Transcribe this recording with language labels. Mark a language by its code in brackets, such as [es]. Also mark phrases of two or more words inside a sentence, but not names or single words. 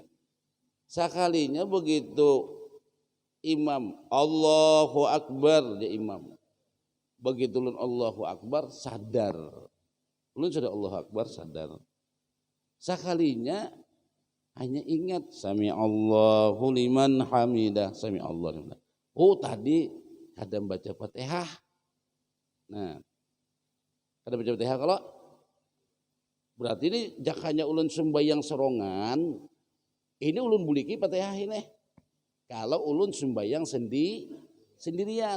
[bjn] Sekalinya begitu imam Allahu Akbar dia imam. Begitu ulun Allahu Akbar sadar. Ulun sudah Allahu Akbar sadar. Sekalinya hanya ingat [ar] sami Allahu liman hamidah, sami Allah liman. [bjn] Oh tadi kadang baca Fatihah. Nah, kadang baca Fatihah kalau berarti ini jakanya ulun sembahyang serongan, ini ulun buliki Fatihah ini. Kalau ulun sembahyang sendirian.